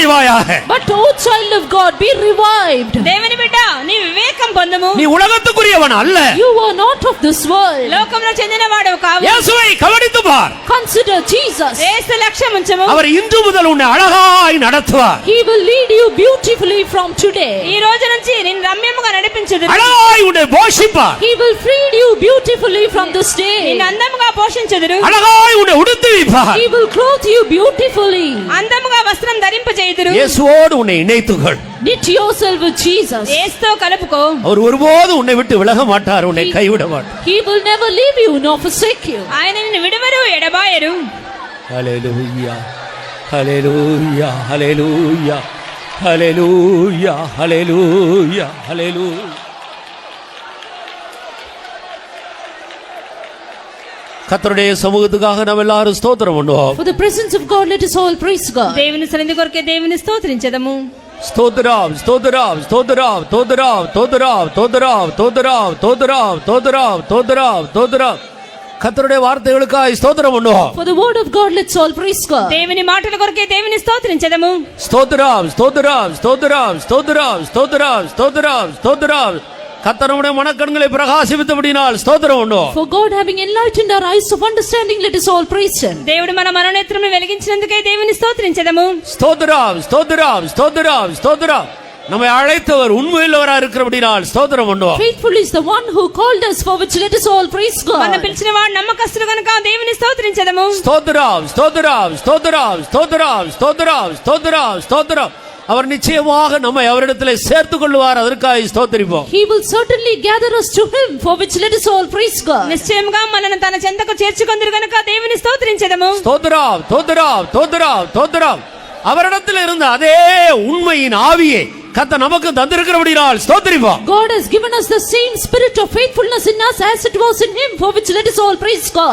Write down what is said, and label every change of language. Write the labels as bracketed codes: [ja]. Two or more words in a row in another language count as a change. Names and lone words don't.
[en] But O child of God, be revived. [te] దేవుని బిడ్డ నీ వివేక పరలోకం పొందుము. [ta] நீ உலகத்துக்குரியவன் அல்ல. [en] You are not of this world. [te] లోకంలో చెందిన వాడవు కావు. [ta] இயேசுவை கவனித்து பார். [en] Consider Jesus. [te] యేసు లక్ష్యం ఉంచము. [ta] அவர் இன்று முதல் உன்னை அழகாய் நடத்துவார். [en] He will lead you beautifully from today. [te] ఈ రోజు నుంచి నిన్ను రమ్యముగా నడిపించుదురు. [ta] அழகாய் உன்னை போஷிப்பார். [en] He will feed you beautifully from this day. [te] నిన్ను అందముగా పోషించుదురు. [ta] அழகாய் உன்னை உடுத்துவிப்பார். [en] He will clothe you beautifully. [te] అందముగా వస్త్రం ధరింపజేయుదురు. [ta] இயேசுவோடு உன்னை இணைத்துக்கொள். [en] Knit yourself with Jesus. [te] యేసుతో కలుపుకో. [ta] அவர் ஒருபோதும் உன்னை விட்டு விலக மாட்டார், உன்னை கைவிட மாட்டார். [en] He will never leave you nor forsake you. [te] ఆయన నిన్ను విడువరు ఎడబాయరు. [ta] ஹல்லேலூயா, ஹல்லேலூயா, ஹல்லேலூயா, ஹல்லேலூயா, ஹல்லேலூயா, ஹல்லேலூயா. கர்த்தருடைய சமூகத்துக்காக நாம் எல்லாரும் ஸ்தோத்திரம் பண்ணுவோம். [en] For the presence of God, let us all praise God. [te] దేవుని సన్నిధి కొరకే దేవుని స్తోత్రించెదము. [ta] ஸ்தோத்திரம், ஸ்தோத்திரம், ஸ்தோத்திரம், ஸ்தோத்திரம், ஸ்தோத்திரம், ஸ்தோத்திரம், ஸ்தோத்திரம், ஸ்தோத்திரம், ஸ்தோத்திரம், ஸ்தோத்திரம், ஸ்தோத்திரம். கர்த்தருடைய வார்த்தைகளுக்காக ஸ்தோத்திரம் பண்ணுவோம். [en] For the word of God, let's all praise God. [te] దేవుని మాటల కొరకే దేవుని స్తోత్రించెదము. [ta] ஸ்தோத்திரம், ஸ்தோத்திரம், ஸ்தோத்திரம், ஸ்தோத்திரம், ஸ்தோத்திரம், ஸ்தோத்திரம், ஸ்தோத்திரம். கர்த்தருடைய மனக்கண்களை பிரகாசித்தபடியால் ஸ்தோத்திரம் பண்ணுவோம். [en] For God having enlightened our eyes of understanding, let us all praise Him. [te] దేవుడు మన మనోనేత్రమును వెలిగించినందుకే దేవుని స్తోత్రించెదము. [ta] ஸ்தோத்திரம், ஸ்தோத்திரம், ஸ்தோத்திரம், ஸ்தோத்திரம். நம்மை அழைத்தவர் உண்மையுள்ளவராக இருக்கிறபடியால் ஸ்தோத்திரம் பண்ணுவோம். [en] Faithful is the one who called us, for which let us all praise మన God. [te] పిలిచిన వాడు నమ్మకస్తుడు గనుక దేవుని స్తోత్రించెదము. [ta] ஸ்தோத்திரம், ஸ்தோத்திரம், ஸ்தோத்திரம், ஸ்தோத்திரம், ஸ்தோத்திரம், ஸ்தோத்திரம், ஸ்தோத்திரம். அவர் நிச்சயமாக நம்மை அவரிடத்திலே சேர்த்துக் கொள்வார், அதற்காக ஸ்தோத்திரிப்போம். [en] He will certainly gather us to Him, for which let us all praise God. [te] నిశ్చయముగా మనల్ని తన చెంతకు చేర్చుకొందురు గనుక దేవుని స్తోత్రించెదము. [ta] ஸ்தோத்திரம், ஸ்தோத்திரம், ஸ்தோத்திரம், ஸ்தோத்திரம். அவரிடத்தில் இருந்த அதே உண்மையின் ஆவியை கர்த்தர் நமக்கு தந்திருக்கிறபடியால் ஸ்தோத்திரிப்போம். [en] God has given us the same spirit of faithfulness in us as it was in Him, for which let us all praise God.